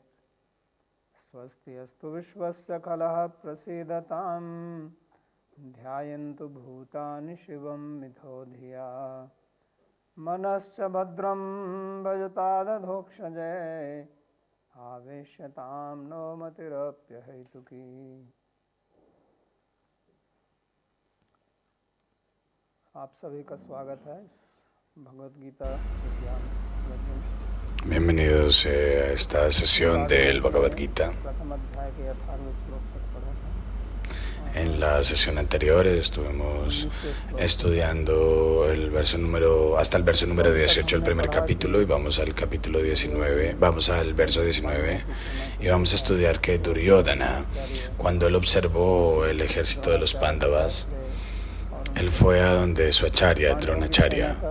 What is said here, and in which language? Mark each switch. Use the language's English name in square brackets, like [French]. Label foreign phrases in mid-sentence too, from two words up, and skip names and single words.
[Sanskrit] स्वस्ति अस्तु विश्वस्य खलः प्रसीदतां ध्यायन्तु भूतानि शिवं मिथो धिया। मनश्च भद्रं भजतादधोक्षजे आवेश्यतां नो मतिरप्यहैतुकी। [Hindi] आप सभी का स्वागत है इस भगवद गीता विज्ञान यज्ञ। [Spanish] Bienvenidos a esta sesión del Bhagavad Gita. [Hindi] प्रथम अध्याय के 18वें श्लोक तक पढ़ा था। [Spanish] En la sesión anterior estuvimos estudiando hasta el verso número 18 del primer capítulo, y vamos al capítulo 19, vamos al verso 19, y vamos a estudiar que Duryodhana, cuando él observó el ejército de los Pándavas, él fue a donde su acharya, Dronacharya,